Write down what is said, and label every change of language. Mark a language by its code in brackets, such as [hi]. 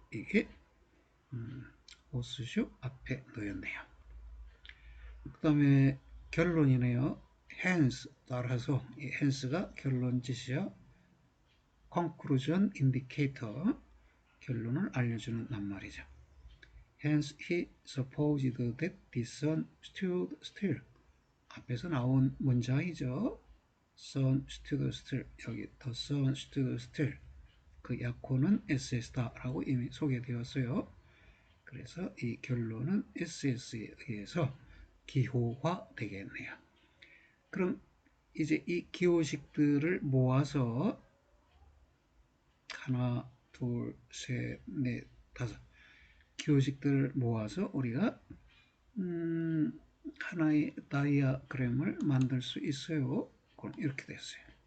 [ko] 이게 호스슈 앞에 놓였네요. 그 다음에 결론이네요. hence 따라서 이 hence가 결론짓이요. conclusion indicator 결론을 알려주는 낱말이죠. [en] hence he supposed that the sun stood still. [ko] 앞에서 나온 문장이죠. [en] sun stood still. [ko] 여기 [en] the sun stood still. [ko] 그 약호는 SS다라고 이미 소개되었어요. 그래서 이 결론은 SS에 의해서 기호화되겠네요. 그럼 이제 이 기호식들을 모아서 하나, 둘, 셋, 넷, 다섯 기호식들을 모아서 우리가 하나의 다이아그램을 만들 수 있어요. 그럼 이렇게 됐어요.